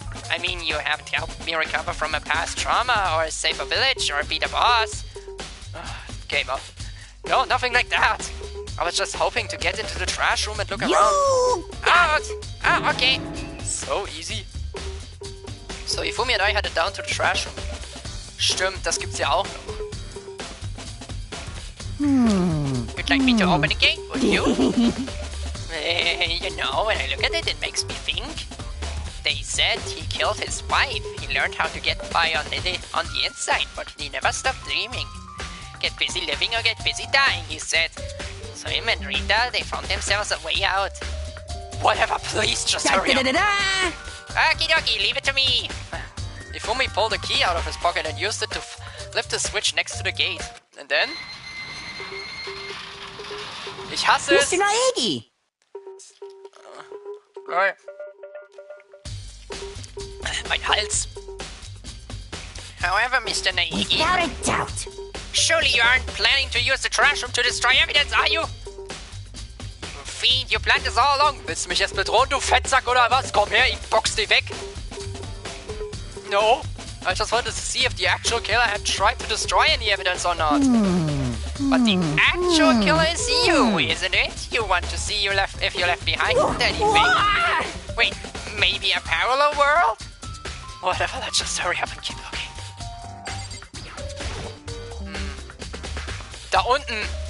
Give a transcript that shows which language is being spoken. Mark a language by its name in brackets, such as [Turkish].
[English] I mean, you haven't helped me recover from a past trauma, or save a village, or beat a boss. Game up. No, nothing like that. I was just hoping to get into the trash room and look around. Out! Ah, okay. So easy. So, Hifumi and I headed down to the trash room. [German] Stimmt, das gibt's ja auch noch. [English] You'd like me to open the gate, would you? You know, when I look at it makes me think. They said he killed his wife. He learned how to get by on the inside, but he never stopped dreaming. Get busy living or get busy dying, he said. So him and Rita, they found themselves a way out. Whatever, please just hurry up. Okie dokie, leave it to me. Ifumi pulled a key out of his pocket and used it to lift the switch next to the gate. And then... [German] Ich hasse es! [English] Mr. Naegi! Right. [German] Mein Hals. [English] However, Mr. Naegi... Without a doubt. Surely you aren't planning to use the trash room to destroy evidence, are you? Fiend, you planned this all along. [German] Willst du mich jetzt bedrohen, du Fettsack, oder was? Komm her, ich box dich weg. [English] No. I just wanted to see if the actual killer had tried to destroy any evidence or not. But the actual killer is you, isn't it? You want to see you left if you left behind anything. Wait, maybe a parallel world? Whatever, let's just hurry up and keep looking. [German] Da unten!